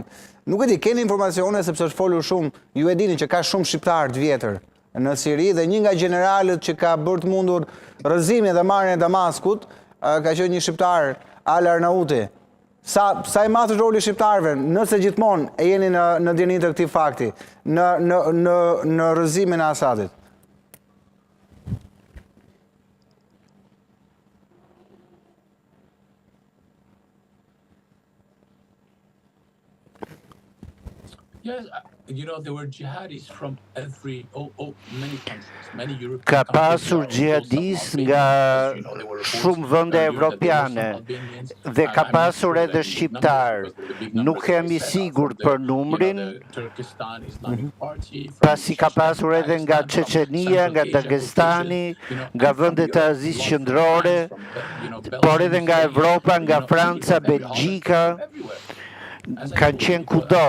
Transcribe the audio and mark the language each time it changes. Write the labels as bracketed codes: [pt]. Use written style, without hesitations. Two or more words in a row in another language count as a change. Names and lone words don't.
[sq] Nuk e di, keni informacione sepse është folur shumë, ju e dini që ka shumë shqiptar të vjetër në Siri dhe një nga generalët që ka bërë të mundur rrëzimin dhe marrjen e Damaskut ka qenë një shqiptar, Al-Arnauti. Sa i madh është roli i shqiptarëve, nëse gjithmonë e jeni në dinin të këtij fakti, në rrëzimin e Assadit? [en] Yes, you know, there were jihadis from many countries, many European [sq] Ka [en] countries. [sq] pasur xhihadist nga shumë vende evropiane dhe ka pasur edhe shqiptar. Nuk jam i sigurt për numrin, pasi ka pasur edhe nga Çeçenia, nga Dagestani, nga vendet e Azisë Qendrore, por edhe nga Evropa, nga Franca, Belgjika, kanë qenë kudo.